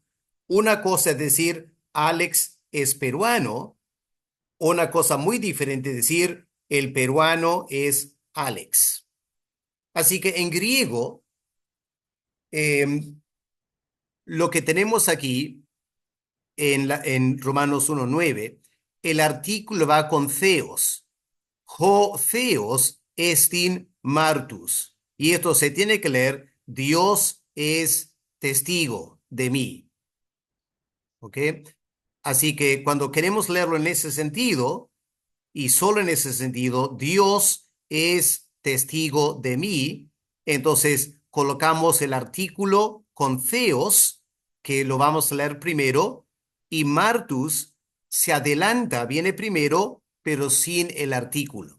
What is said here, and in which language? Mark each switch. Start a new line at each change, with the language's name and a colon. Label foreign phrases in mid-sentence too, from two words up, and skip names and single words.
Spanish: Una cosa es decir Alex es peruano, una cosa muy diferente es decir el peruano es Alex. Así que en griego, lo que tenemos aquí en Romanos 1:9, el artículo va con theos.
Greek: Ὁ θεὸς ἐστὶν μάρτυς.
Spanish: Y esto se tiene que leer, Dios es testigo de mí. ¿Ok? Así que cuando queremos leerlo en ese sentido, y solo en ese sentido, Dios es testigo de mí, entonces colocamos el artículo con theos, que lo vamos a leer primero, y martus se adelanta, viene primero, pero sin el artículo.